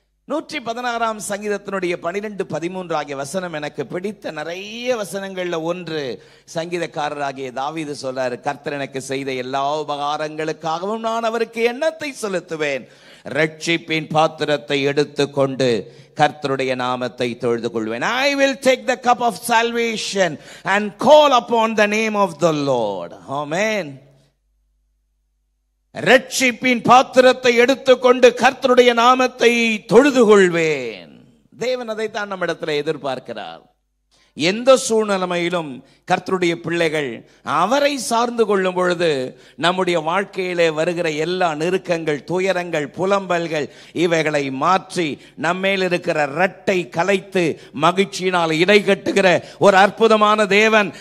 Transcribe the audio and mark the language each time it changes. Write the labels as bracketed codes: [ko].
[ta] 116 சங்கீதத்தினுடைய 12, 13 ஆகிய வசனம் எனக்கு பிடித்த நிறைய வசனங்கள்ல ஒன்று. சங்கீதக்காரராகிய தாவீது சொல்றாரு, கர்த்தர் எனக்கு செய்த எல்லா உபகாரங்களுக்காகவும் நான் அவருக்கு எண்ணத்தை செலுத்துவேன். ரட்சிப்பின் பாத்திரத்தை எடுத்துக்கொண்டு கர்த்தருடைய நாமத்தை தொழுது கொள்வேன். [en] I will take the cup of salvation and call upon the name of the Lord. Amen. [ta] ரட்சிப்பின் பாத்திரத்தை எடுத்துக்கொண்டு கர்த்தருடைய நாமத்தை தொழுது கொள்வேன். தேவன் அதைத்தான் நம்மிடத்தில் எதிர்பார்க்கிறார். எந்த சூழ்நிலையிலும் கர்த்தருடைய பிள்ளைகள் அவரை சார்ந்து கொள்ளும் பொழுது நம்முடைய வாழ்க்கையிலே வருகிற எல்லா நெருக்கங்கள், துயரங்கள், புலம்பல்கள் இவைகளை மாற்றி நம்மேல் இருக்கிற இரட்டை கலைத்து மகிழ்ச்சியினால் இடை கட்டுகிற ஒரு அற்புதமான தேவன்.